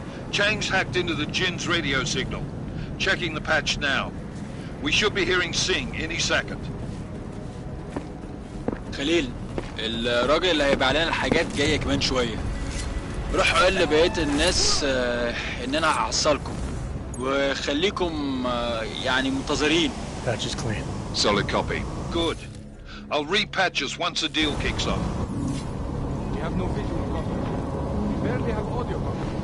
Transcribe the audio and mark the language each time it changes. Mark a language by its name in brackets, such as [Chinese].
[English] Chang's hacked into the Jin's radio signal. Checking the patch now. We should be hearing Sing any second. [Arabic] خليل، الراجل اللي هيبيع لنا الحاجات جاية كمان شوية. روحوا قال لبقية الناس إن أنا هعصلكم وخليكم يعني منتظرين. [English] Patch is clean. Solid copy. Good. I'll repatch us once the deal kicks off. We have no visual copy. We barely have audio copy.